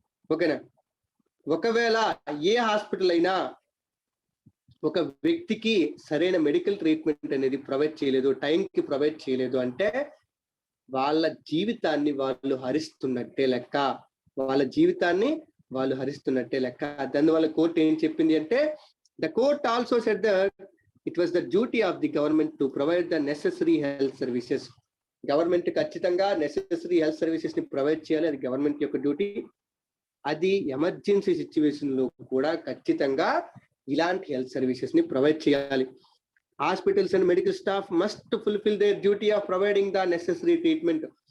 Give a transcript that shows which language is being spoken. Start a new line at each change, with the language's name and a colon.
Telugu: ఓకేనా, ఒకవేళ ఏ హాస్పిటల్ అయినా ఒక వ్యక్తికి సరైన మెడికల్ ట్రీట్మెంట్ అనేది ప్రొవైడ్ చేయలేదు, టైంకి ప్రొవైడ్ చేయలేదు అంటే వాళ్ళ జీవితాన్ని వాళ్ళు హరిస్తున్నట్టే లెక్క, వాళ్ళ జీవితాన్ని వాళ్ళు హరిస్తున్నట్టే లెక్క. దానివల్ల కోర్టు ఏం చెప్పింది అంటే,
English: The court also said that it was the duty of the government to provide the necessary health services.
Telugu: Government ఖచ్చితంగా నెసెసరీ హెల్త్ సర్వీసెస్ ని ప్రొవైడ్ చేయాలి, అది గవర్నమెంట్ యొక్క డ్యూటీ. అది ఎమర్జెన్సీ సిచ్యువేషన్ లో కూడా ఖచ్చితంగా ఇలాంటి హెల్త్ సర్వీసెస్ ని ప్రొవైడ్ చేయాలి.
English: Hospitals and medical staff must fulfil their duty of providing the necessary treatment.